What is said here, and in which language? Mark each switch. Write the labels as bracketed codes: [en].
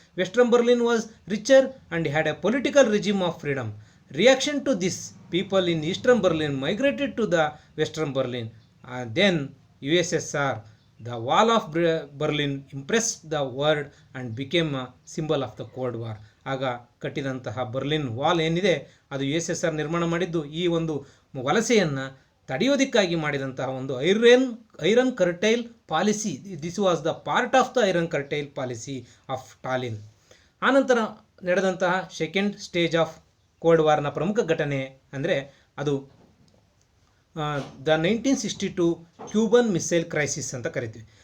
[en] Western Berlin was richer and had a political regime of freedom. Reaction to this, people in Eastern Berlin migrated to the Western Berlin. Then USSR, the wall of Berlin, impressed the world and became a symbol of the Cold War. [kn] ಆಗ ಕಟ್ಟಿದಂತಹ Berlin wall ಏನಿದೆ ಅದು USSR ನಿರ್ಮಾಣ ಮಾಡಿದ್ದು ಈ ಒಂದು ವಲಸೆಯನ್ನು ತಡೆಯೋದಕ್ಕಾಗಿ ಮಾಡಿದಂತಹ ಒಂದು iron curtail policy. [en] This was the part of the iron curtain policy of Stalin. [kn] ಆನಂತರ ನಡೆದಂತಹ [en] second stage of cold ವಾರ್ನ [kn] ಪ್ರಮುಖ ಘಟನೆ ಅಂದರೆ ಅದು ದ 1962 ಕ್ಯೂಬನ್ ಮಿಸೈಲ್ ಕ್ರೈಸಿಸ್ ಅಂತ ಕರಿತೀವಿ.